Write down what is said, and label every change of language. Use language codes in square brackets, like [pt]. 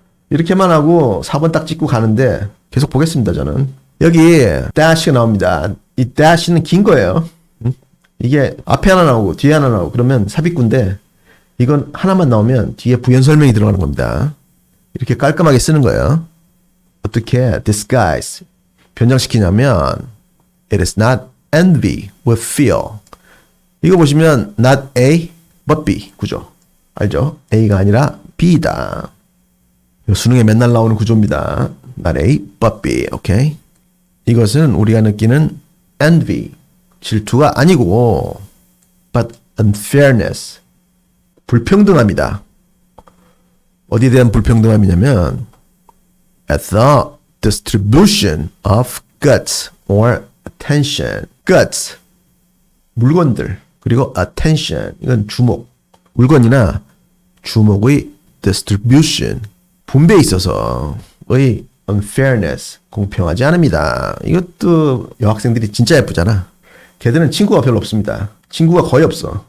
[ko] 이렇게만 하고 4번 딱 찍고 가는데 계속 보겠습니다, 저는. 여기 dash가 나옵니다. 이 dash는 긴 거예요. 이게 앞에 하나 나오고 뒤에 하나 나오고 그러면 삽입구인데 이건 하나만 나오면 뒤에 부연 설명이 들어가는 겁니다. 이렇게 깔끔하게 쓰는 거예요. 어떻게 disguise, 변장시키냐면 [en] it is not envy we feel. [ko] 이거 보시면 not A but B 구조. 알죠? A가 아니라 B다. 수능에 맨날 나오는 구조입니다. not A but B. 오케이? 이것은 우리가 느끼는 envy, 질투가 아니고 but unfairness, 불평등함이다. 어디에 대한 불평등함이냐면 [en] at the distribution of goods or attention. [ko] goods, 물건들. 그리고 attention, 이건 주목. 물건이나 주목의 distribution, 분배에 있어서의 unfairness, 공평하지 않습니다. 이것도 여학생들이 진짜 예쁘잖아. 걔들은 친구가 별로 없습니다. 친구가 거의 없어.